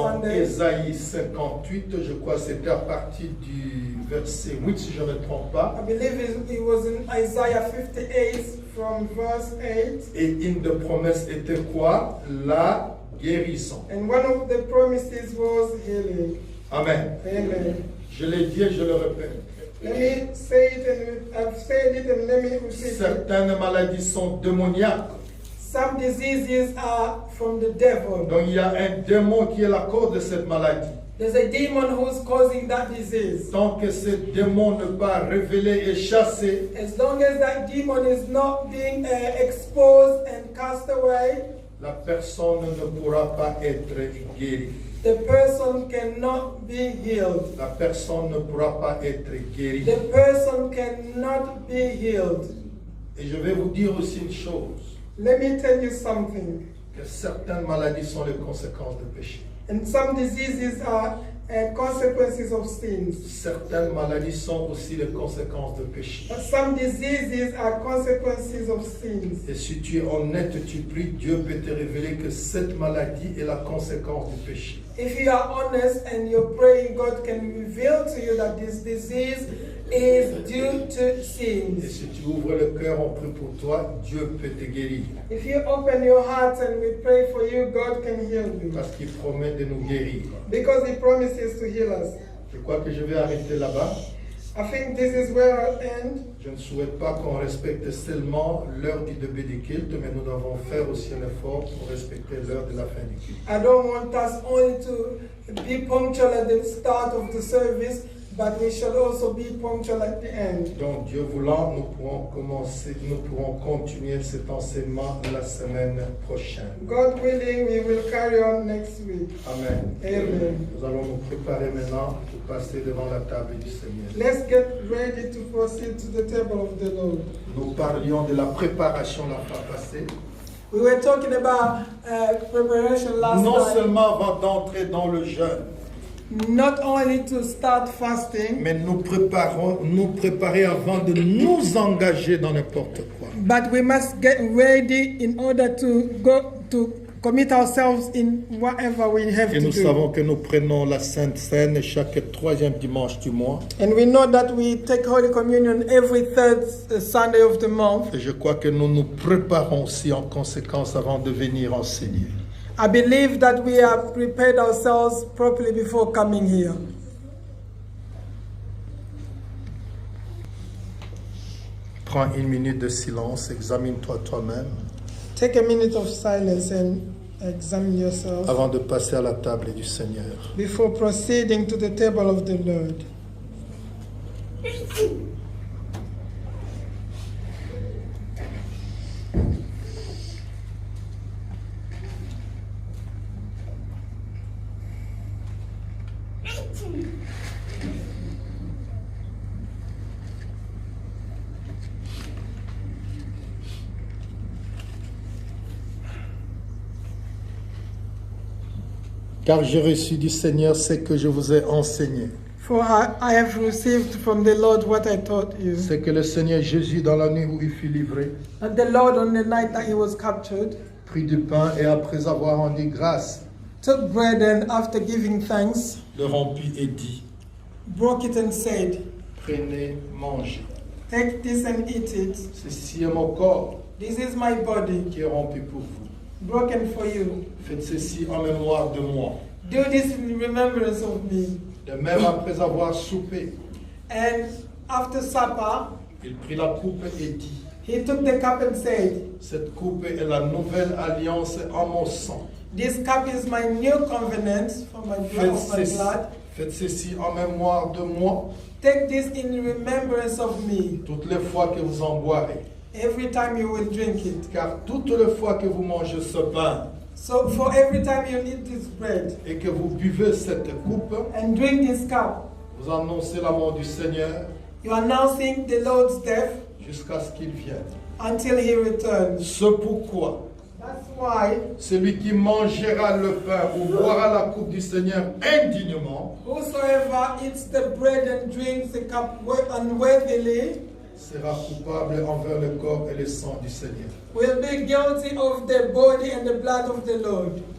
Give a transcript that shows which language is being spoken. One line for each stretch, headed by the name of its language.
French: dans
English: Sunday.
French: Ésaïe 58, je crois que c'était à partir du verset 8 si je ne me trompe pas.
English: I believe it was in Isaiah 58 from verse 8.
French: Et une des promesses était quoi? La guérison.
English: And one of the promises was healing. Amen. Amen.
French: Je l'ai dit et je le répète.
English: Let me say it, and I've said it, and let me repeat it.
French: Certaines maladies sont démoniaques.
English: Some diseases are from the devil.
French: Donc il y a un démon qui est la cause de cette maladie.
English: There's a demon who's causing that disease.
French: Tant que ce démon n'est pas révélé et chassé,
English: As long as that demon is not being exposed and cast away,
French: la personne ne pourra pas être guérie.
English: the person cannot be healed.
French: La personne ne pourra pas être guérie.
English: The person cannot be healed.
French: Et je vais vous dire aussi une chose,
English: Let me tell you something.
French: que certaines maladies sont les conséquences de péché.
English: And some diseases are consequences of sins.
French: Certaines maladies sont aussi les conséquences de péché.
English: But some diseases are consequences of sins.
French: Et si tu es honnête, tu pries, Dieu peut te révéler que cette maladie est la conséquence du péché.
English: If you are honest and you're praying, God can reveal to you that this disease is due to
French: Et
English: sins.
French: si tu ouvres le cœur, on prie pour toi, Dieu peut te guérir.
English: If you open your heart and we pray for you, God can heal you.
French: Parce qu'il promet de nous guérir.
English: Because He promises to heal us.
French: Je crois que je vais arrêter là-bas.
English: I think this is where I'll end.
French: Je ne souhaite pas qu'on respecte seulement l'heure du début du culte, mais nous devons faire aussi un effort pour respecter l'heure de la fin du culte.
English: I don't want us only to be punctual at the start of the service, but we shall also be punctual at the end.
French: Donc Dieu voulant, nous pourrons continuer cet enseignement la semaine prochaine.
English: God willing, we will carry on next week. Amen. Amen.
French: Nous allons nous préparer maintenant pour passer devant la table du Seigneur.
English: Let's get ready to proceed to the table of the Lord.
French: Nous parlions de la préparation la fois passée.
English: We were talking about preparation last
French: Non
English: time.
French: seulement avant d'entrer dans le jeûne,
English: Not only to start fasting,
French: mais nous préparer avant de nous engager dans n'importe quoi.
English: but we must get ready in order to go to commit ourselves in whatever we have
French: Et
English: to
French: nous
English: do.
French: savons que nous prenons la Sainte Seine chaque 3e dimanche du mois.
English: And we know that we take Holy Communion every third Sunday of the month.
French: Et je crois que nous nous préparons aussi en conséquence avant de venir enseigner.
English: I believe that we have prepared ourselves properly before coming here.
French: Prends une minute de silence, examine-toi toi-même
English: Take a minute of silence and examine yourself
French: avant de passer à la table du Seigneur.
English: before proceeding to the table of the Lord.
French: Car j'ai reçu du Seigneur ce que je vous ai enseigné.
English: For I have received from the Lord what I taught you.
French: C'est que le Seigneur Jésus, dans la nuit où il fut livré,
English: And the Lord, on the night that He was captured,
French: prit du pain et après avoir rendu grâce,
English: took bread and after giving thanks,
French: le rompit et dit,
English: broke it and said,
French: prenez, mangez.
English: "Take this and eat it.
French: Ceci est mon corps
English: This is my body,
French: qui est rompu pour vous.
English: broken for you.
French: Faites ceci en mémoire de moi.
English: Do this in remembrance of me."
French: De même, après avoir soupé,
English: And after supper,
French: il prit la coupe et dit,
English: He took the cup and said,
French: cette coupe est la nouvelle alliance en mon sang.
English: "This cup is my new covenant for my blood, of my blood.
French: Faites ceci en mémoire de moi
English: Take this in remembrance of me.
French: toutes les fois que vous en boirez.
English: every time you will drink it.
French: Car toute la fois que vous mangez ce pain
English: So for every time you eat this bread
French: et que vous buvez cette coupe,
English: and drink this cup,
French: vous annoncez la mort du Seigneur
English: you are announcing the Lord's death
French: jusqu'à ce qu'il vienne.
English: until he returns.
French: C'est pourquoi
English: That's why
French: celui qui mangera le pain ou boira la coupe du Seigneur indignement
English: whosoever eats the bread and drinks the cup unworthily
French: sera coupable envers le corps et le sang du Seigneur.
English: will be guilty of the body and the blood of the Lord.